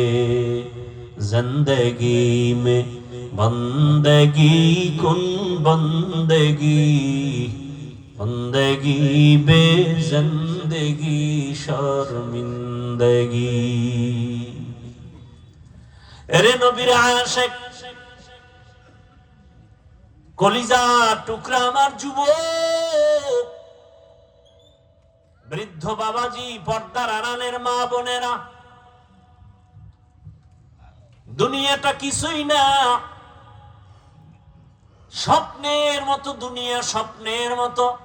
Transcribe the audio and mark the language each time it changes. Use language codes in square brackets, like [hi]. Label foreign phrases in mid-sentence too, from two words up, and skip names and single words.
[ur] زندگی میں بندگی کن بندگی، بندگی بے زندگی شرمندگی۔ [bn] ارے নবীর আশিক কলিজা টুকরা আমার যুবক বৃদ্ধ বাবাজি, পর্দার আড়ালের মা বোনেরা, দুনিয়াটা কিছুই না, স্বপ্নের মতো দুনিয়া, স্বপ্নের মতো।